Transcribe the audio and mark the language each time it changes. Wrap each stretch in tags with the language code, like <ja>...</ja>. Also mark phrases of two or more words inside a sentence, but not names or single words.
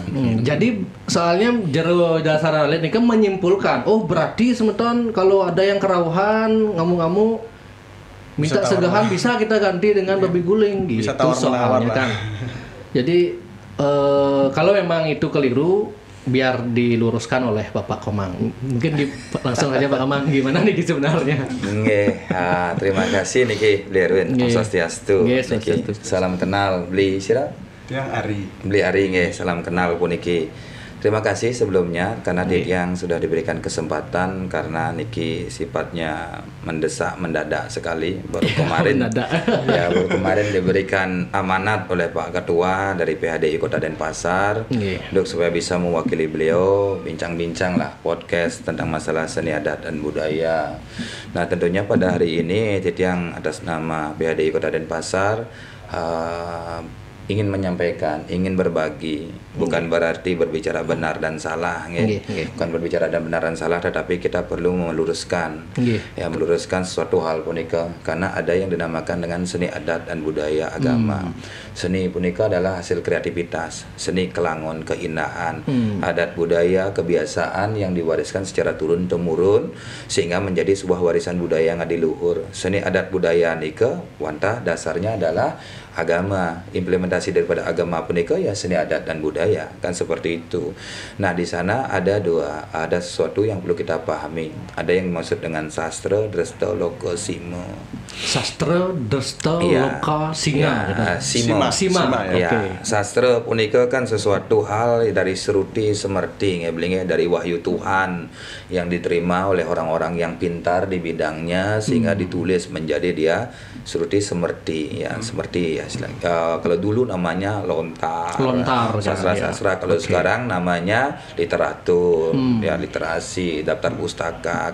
<id>Jadi soalnya Jero Dasar Analit ini kan menyimpulkan, berarti semeton kalau ada yang kerauhan ngamu-ngamu minta segahan bisa kita ganti dengan babi guling gitu soalnya kan. Jadi kalau memang itu keliru biar diluruskan oleh Bapak Komang. Mungkin langsung aja Pak Komang gimana nih sebenarnya. Terima kasih niki Blerwin Swastiastu. Salam kenal</id> <ban>beli sira.</ban> <id>Yang Ari. Beli Ari nggih, salam kenal puniki. Terima kasih sebelumnya karena yang sudah diberikan kesempatan karena niki sifatnya mendadak sekali baru kemarin. Baru kemarin diberikan amanat oleh Pak Ketua dari PHDI Kota Denpasar untuk supaya bisa mewakili beliau bincang-bincang lah podcast tentang masalah seni adat dan budaya. Nah, tentunya pada hari ini Titiang atas nama PHDI Kota Denpasar ingin menyampaikan, ingin berbagi, bukan berarti berbicara benar dan salah, bukan berbicara dan benar dan salah, tetapi kita perlu meluruskan, meluruskan sesuatu hal punika, karena ada yang dinamakan dengan seni adat dan budaya agama. Seni punika adalah hasil kreativitas, seni kelangon, keindahan, adat budaya, kebiasaan yang diwariskan secara turun temurun sehingga menjadi sebuah warisan budaya yang adiluhur. Seni adat budaya</id> <ban>nika, wantah</ban> <id>dasarnya adalah agama, implementasi daripada agama punika ya seni adat dan budaya, kan seperti itu. Nah, di sana ada sesuatu yang perlu kita pahami. Ada yang maksud dengan sastra, dresta, loka, sima. Sastra, dresta, loka, sima. Sastra punika kan sesuatu hal dari seruti semerti, dari wahyu Tuhan yang diterima oleh orang-orang yang pintar di bidangnya sehingga ditulis menjadi dia seruti semerti, semerti kalau dulu namanya lontar sastra, kalau sekarang namanya literatur, ya literasi, daftar pustaka.</id>